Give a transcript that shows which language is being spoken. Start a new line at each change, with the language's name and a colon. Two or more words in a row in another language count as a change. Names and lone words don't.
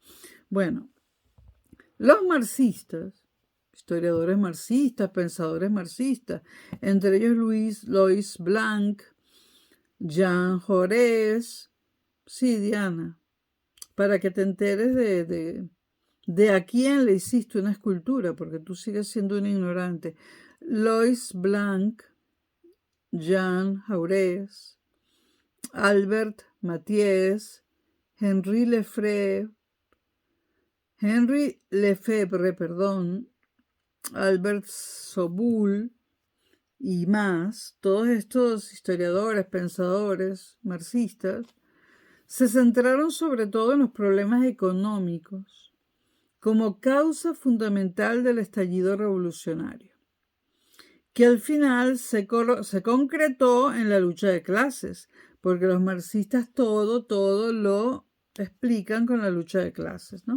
Spanish: Bueno, los marxistas, historiadores marxistas, pensadores marxistas, entre ellos Louis Blanc, Jean Jaurès, sí, Diana, para que te enteres de a quién le hiciste una escultura, porque tú sigues siendo un ignorante. Louis Blanc, Jean Jaurès, Albert Mathiez, Henri Lefebvre, Albert Soboul y más, todos estos historiadores, pensadores, marxistas, se centraron sobre todo en los problemas económicos como causa fundamental del estallido revolucionario, que al final se concretó en la lucha de clases, porque los marxistas todo lo explican con la lucha de clases, ¿no?